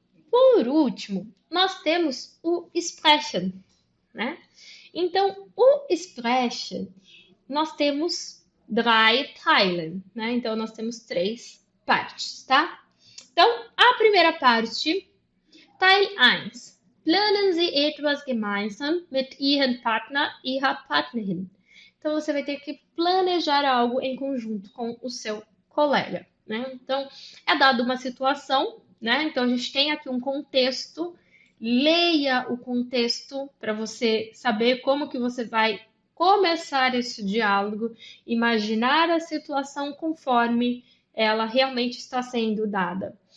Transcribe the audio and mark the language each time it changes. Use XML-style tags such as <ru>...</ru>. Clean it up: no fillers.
<pt>Por último, nós temos o Sprechen, né? Então, o Sprechen, nós temos</pt> <de>drei Teilen,</de> <pt>né? Então, nós temos 3 partes, tá? Então, a primeira parte, Teil 1.</pt> <de>Planen Sie etwas gemeinsam mit Ihrem Partner, Ihrer Partnerin.</de> <pt>Então, você vai ter que planejar algo em conjunto com o seu colega, né? Então, é dado uma situação, né? Então, a gente tem aqui um contexto. Leia o contexto para você saber como que você vai começar esse diálogo, imaginar a situação conforme ela realmente está sendo dada.</pt>